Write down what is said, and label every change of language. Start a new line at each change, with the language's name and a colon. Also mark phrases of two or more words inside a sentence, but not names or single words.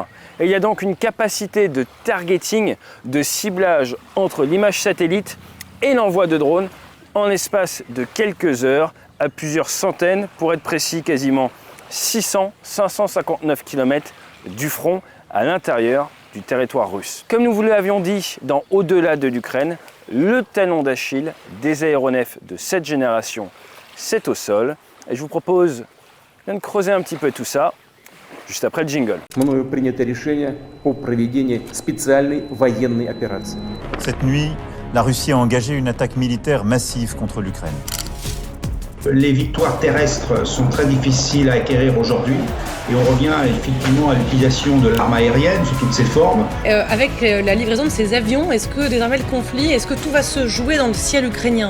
French: Et il y a donc une capacité de targeting, de ciblage entre l'image satellite et l'envoi de drones en l'espace de quelques heures à plusieurs centaines, pour être précis quasiment 559 km du front à l'intérieur du territoire russe. Comme nous vous l'avions dit dans Au-delà de l'Ukraine, le talon d'Achille des aéronefs de cette génération, c'est au sol. Et je vous propose de creuser un petit peu tout ça juste après le jingle.
Russian: Мною принято решение о проведении специальной военной операции.
French: Cette nuit, la Russie a engagé une attaque militaire massive contre l'Ukraine. Les victoires terrestres sont très difficiles à acquérir aujourd'hui et on revient effectivement à l'utilisation de l'arme aérienne sous toutes ses formes. Avec la livraison de ces avions, est-ce que désormais le conflit, est-ce que tout va se jouer dans le ciel ukrainien?